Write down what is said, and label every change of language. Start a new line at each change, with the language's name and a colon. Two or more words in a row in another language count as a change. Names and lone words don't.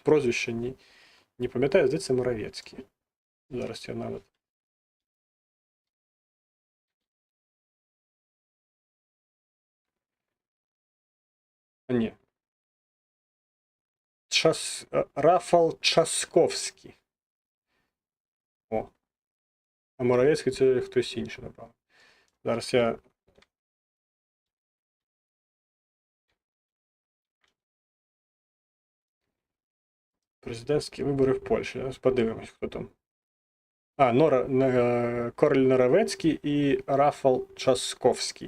Belarusian: Прозвішча не памятаю, здаецца, Маравецкі. Зараз я нават. Не. Рафал Часковський. О.
Ukrainian: А Моравецький це хтось інший, напевно.
Belarusian: Зараз я...
Ukrainian: Президентські вибори в Польщі. Зараз подивимось, хто там. Король Наравецький і Рафал Часковський.